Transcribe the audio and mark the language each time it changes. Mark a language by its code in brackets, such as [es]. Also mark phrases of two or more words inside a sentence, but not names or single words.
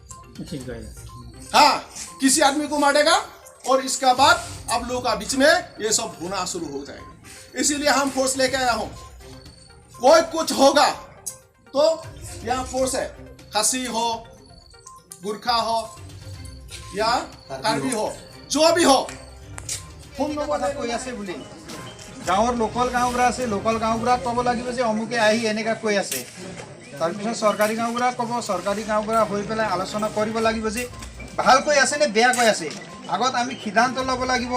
[hi] हाँ, किसी आदमी को मारेगा और इसका बाद आप लोगों का बीच में ये सब होना शुरू हो जाएगा। इसीलिए हम फोर्स लेके आया हूँ। कोई कुछ होगा तो यहाँ फोर्स है, खासी हो, गुरखा हो या कार्बी हो, जो भी हो। [as] কথা কৈ আছে বুলি গাঁৱৰ লোকেল গাঁওবুঢ়া আছে, লোকেল গাঁওবুঢ়াক ক'ব লাগিব যে অমুকে আহি এনেকুৱা কৈ আছে। তাৰপিছত চৰকাৰী গাঁওবুঢ়াক ক'ব, চৰকাৰী গাঁওবুঢ়া হৈ পেলাই আলোচনা কৰিব লাগিব যে ভাল কৈ আছে নে বেয়া কৈ আছে। আগত আমি সিদ্ধান্ত ল'ব লাগিব।